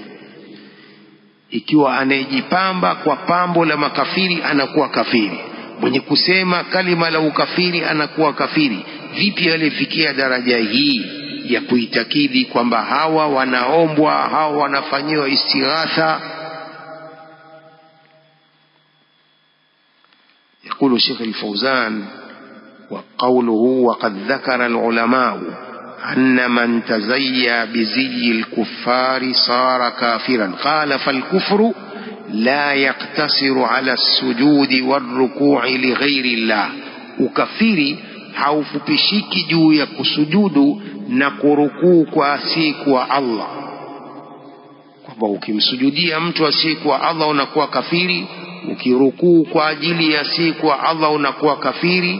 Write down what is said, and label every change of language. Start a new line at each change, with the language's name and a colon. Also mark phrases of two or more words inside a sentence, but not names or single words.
Swahili: Ikiwa anayejipamba kwa pambo la makafiri anakuwa kafiri, mwenye kusema kalima la ukafiri anakuwa kafiri. Vipi alifikia daraja hii ya kuitakidi kwamba hawa wanaombwa, hawa wanafanyiwa istighatha?
Arabic: يقول الشيخ الفوزان وقوله وقد ذكر العلماء أن من تزيى بزي الكفار صار كافرا قال فالكفر لا يقتصر على السجود والركوع لغير الله.
Swahili: ukafiri haufupishiki juu ya kusujudu na kurukuu kwa asiyekuwa Allah, kwamba ukimsujudia mtu asiyekuwa Allah unakuwa kafiri, ukirukuu kwa ajili ya asiyekuwa Allah unakuwa kafiri.